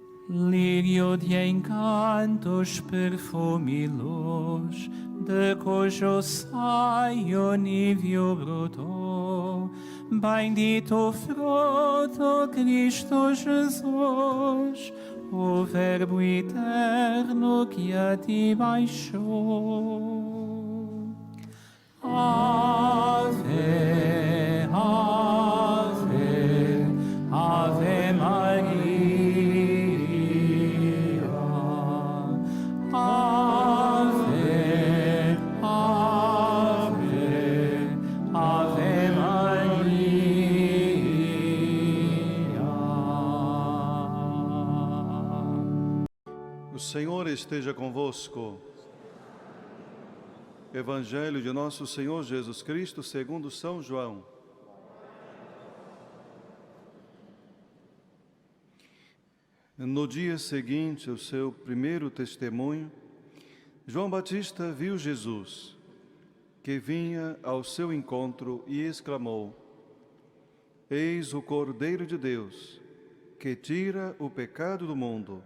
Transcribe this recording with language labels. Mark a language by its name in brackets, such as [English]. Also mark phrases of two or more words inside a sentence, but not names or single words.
[Portuguese] lírio de encantos, perfume e luz, de cujo saio níveo brotou. Bendito o fruto, Cristo Jesus, o Verbo eterno que a ti baixou. Ave, ave, ave Maria. Ave, ave, ave Maria. O Senhor esteja convosco. Evangelho de nosso Senhor Jesus Cristo segundo São João. No dia seguinte ao seu primeiro testemunho, João Batista viu Jesus, que vinha ao seu encontro e exclamou: Eis o Cordeiro de Deus, que tira o pecado do mundo.